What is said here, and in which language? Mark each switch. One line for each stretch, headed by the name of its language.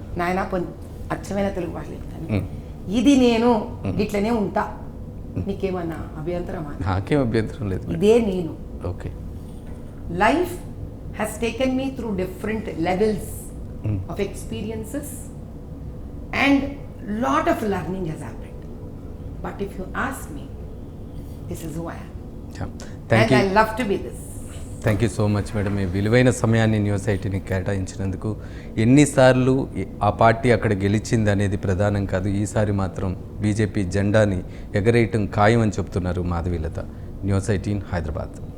Telugu: నాయన అచ్చమైన తెలుగు భాష ఇది నేను ఇట్లనే ఉంటా. నీకేమన్నా అభ్యంతరమా? నాకేం అభ్యంతరం లేదు. ఇదే నేను. Okay.
English: Life has taken me through different levels of experiences and lot of learning has happened. But if you ask me, this is who I am. Thank you. I love to be this. Thank you so much madam.
Telugu: మీ విలువైన సమయాన్ని news ఐటీని కేటాయించినందుకు. ఎన్నిసార్లు ఆ party అక్కడ గెలిచింది అనేది ప్రధానం కాదు, ఈసారి మాత్రం బీజేపీ జెండాని ఎగరేయటం ఖాయం అని చెప్తున్నారు మాధవీలత. న్యూస్ 18 హైదరాబాద్.